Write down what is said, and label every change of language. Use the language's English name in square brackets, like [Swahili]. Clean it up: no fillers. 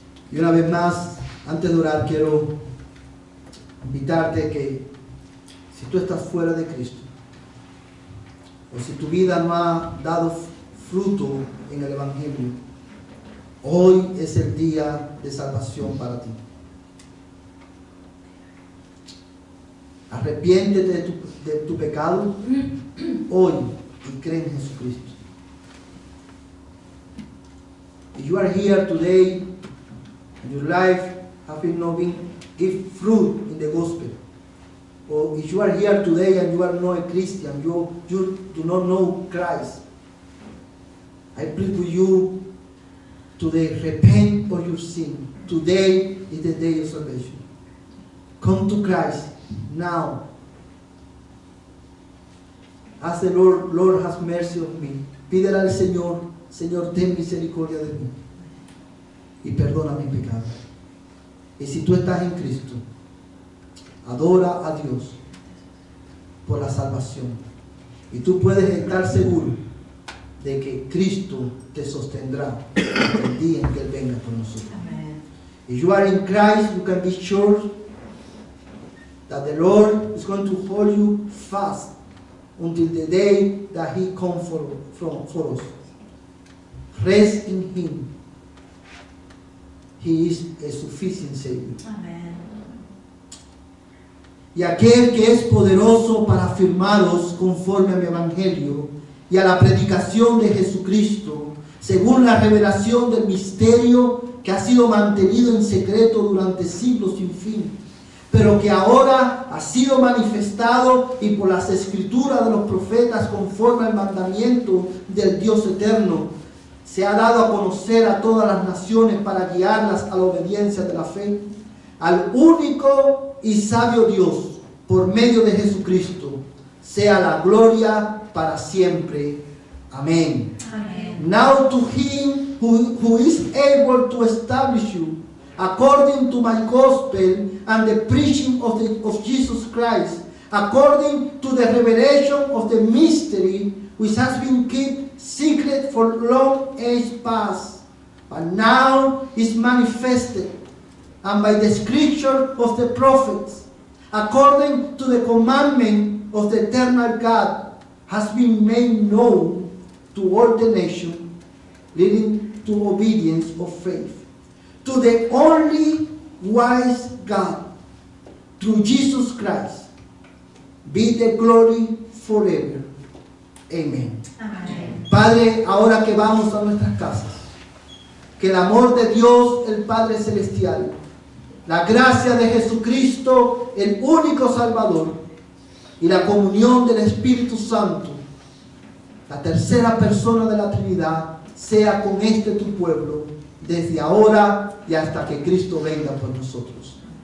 [Spanish] Y una vez más, antes de orar, quiero invitarte que si tú estás fuera de Cristo, o si tu vida no ha dado fruto en el Evangelio, hoy es el día de salvación para ti. Arrepiéntete de tu pecado hoy y cree en Jesucristo. [English] If you are here today and your life has been not been give fruit in the gospel, or if you are here today and you are not a Christian, you do not know Christ, I plead with you today, repent of your sin. Today is the day of salvation. Come to Christ now. Ask the Lord, Lord, have mercy on me. [Spanish] Pídele al Señor, Señor, ten misericordia de mí y perdona mi pecado. Y si tú estás en Cristo, adora a Dios por la salvación. Y tú puedes estar seguro de que Cristo te sostendrá el día en que Él venga por nosotros. [English] Amen. If you are in Christ, you can be sure that the Lord is going to hold you fast until the day that He comes for us. Rest in Him. He is a sufficient Savior. Amen. [Spanish] Y aquel que es poderoso para afirmaros conforme a mi evangelio y a la predicación de Jesucristo, según la revelación del misterio que ha sido mantenido en secreto durante siglos sin fin, pero que ahora ha sido manifestado y por las escrituras de los profetas conforme al mandamiento del Dios eterno, se ha dado a conocer a todas las naciones para guiarlas a la obediencia de la fe, al único y sabio Dios, por medio de Jesucristo, sea la gloria para siempre. Amén. Amen. [English] Now to Him who is able to establish you according to my gospel and the preaching of Jesus Christ, according to the revelation of the mystery which has been kept secret for long age past, but now is manifested, and by the scripture of the prophets, according to the commandment of the eternal God, has been made known to all the nations, leading to obedience of faith, to the only wise God, through Jesus Christ, be the glory forever. Amen. Amén. [Spanish] Padre, ahora que vamos a nuestras casas, que el amor de Dios, el Padre Celestial, la gracia de Jesucristo, el único Salvador, y la comunión del Espíritu Santo, la tercera persona de la Trinidad, sea con este tu pueblo, desde ahora y hasta que Cristo venga por nosotros.